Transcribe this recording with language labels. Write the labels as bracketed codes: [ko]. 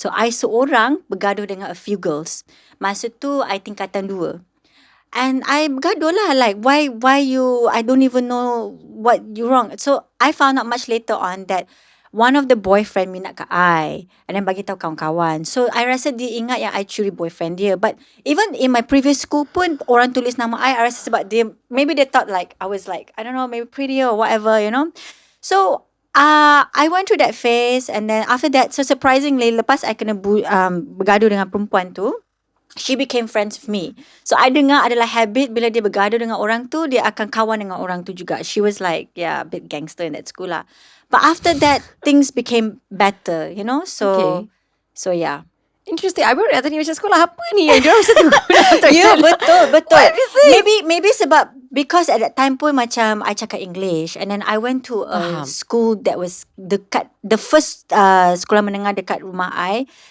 [en] So I [ms] seorang bergaduh dengan [en] a few girls. [ms] Masa tu I tingkatan 2. [en] And I [ms] bergaduh lah, [en] like why you, I don't even know what you wrong. So I found out much later on that one of the boyfriend [ms] minat kat [en] I, and then [ms] bagi tahu kawan-kawan. [en] So I [ms] rasa dia ingat yang [en] I [ms] curi [en] boyfriend dia. But even in my previous school [ms] pun orang tulis nama [en] I [ms] rasa sebab dia, [en] maybe they thought like I was like, I don't know, maybe prettier or whatever, you know. So I went through that phase, and then after that, so surprisingly, [ms] lepas I kena bergaduh dengan perempuan tu, [en] she became friends with me. [ms] So I dengar adalah habit bila dia bergaduh dengan orang tu, dia akan kawan dengan orang tu juga. [en] She was like, a bit gangster in that school lah. But after that, things became better, you know. So, okay. So yeah. Interesting. [ms] I baru nak tanya macam sekolah apa ni yang diorang mesti guna toilet. Ya, betul. [en] What is this? Maybe [ms] sebab [en] because at that time [ms] pun macam [en] I [ms] cakap [en] English, and then I went to a school that was dekat the first [ms] sekolah menengah dekat rumah [en] I.